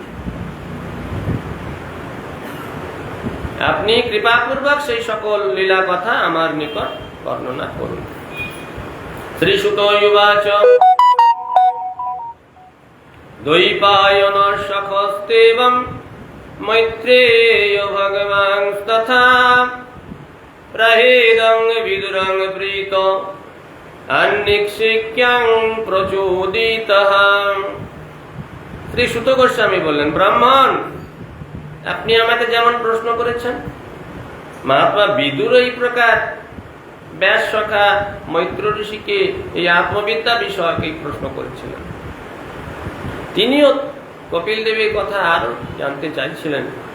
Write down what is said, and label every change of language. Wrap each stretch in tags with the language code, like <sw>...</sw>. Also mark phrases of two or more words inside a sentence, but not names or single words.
<bn>আপনি কৃপাপূর্বক সেই সকল লীলা কথা আমার নিকট বর্ণনা করুন।</bn> <sa>শ্রীসুতোবাচ দ্বৈপায়নঃ সখস্তেবং মৈত্রেয় ভগবাংস্তথা প্रहेदं विदुरं प्रीत अन्निक्षिक्यं प्रचोदितः।</sa> <bn>শ্রী সুত গোস্বামী বললেন, ব্রাহ্মণ, আপনি আমাকে যেমন প্রশ্ন করেছেন, মহাত্মা বিদুর এই প্রকার ব্যাস সখা মৈত্র ঋষিকে এই আত্মবিদ্যা বিষয়কে প্রশ্ন করেছিলেন। তিনিও কপিল দেবের কথা আরো জানতে চাইছিলেন।</bn>